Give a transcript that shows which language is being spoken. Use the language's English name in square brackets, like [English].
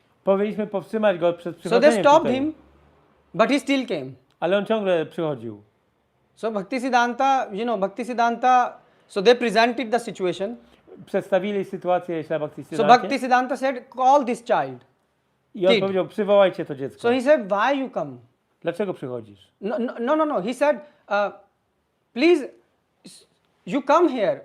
[Polish] Powinniśmy powstrzymać go przed [English] So [Polish] przychodzeniem [English] they stopped [Polish] tutaj. [English] him, but he still came. [Polish] Ale on ciągle przychodził. [English] So Bhakti Siddhanta, so they presented the situation. [Polish] Przedstawili sytuację Śla Bhakti [English] So [Polish] Siddhancie. [English] Bhakti Siddhanta said, call this child. [Polish] I on [English] kid. [Polish] powiedział, przywołajcie to dziecko. [English] So he said, why you come? [Polish] Dlaczego przychodzisz? [English] No. He said, please, you come here.